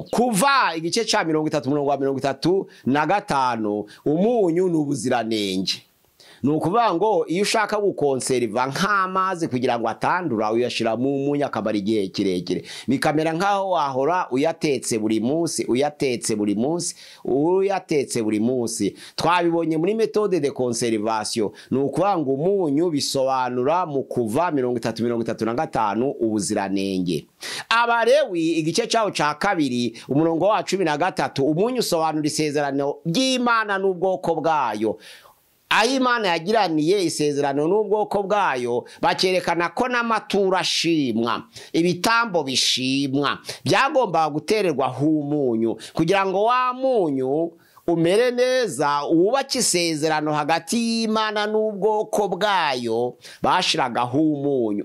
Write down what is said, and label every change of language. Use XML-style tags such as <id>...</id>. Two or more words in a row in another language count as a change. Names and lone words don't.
<rw>Kuva igice cya 30 umurongo wa 35 umunyu ni ubuziranenge. Ni ukuvuga ngo iyo ushaka gukonserva nk'amazi kugira ngo atandura, uyashira mu umunyu akabara igihe kirekire, bikamera nkaho wahora uyatetse buri munsi. Twabibonye muri</rw> <fr>méthode de conservation.</fr> <rw>Ni ukuvuga ngo umunyu bisobanura mu kuva 30-35 ubuziranenge. Abalewi igice cyawo cya 2 umurongo wa 13 umunyu usobanura isezerano ry'Imana n'ubwoko bwayo. Aho Imana yagiraniye isezerano n'ubwoko bwayo, bakerekana ko n'amaturo ashimwa, ibitambo bishimwa byagombaga gutererwa h'umunyu, kugira ngo wa munyu umere neza wubake isezerano hagati y'Imana n'ubwoko bwayo bashiragaho umunyu.</rw>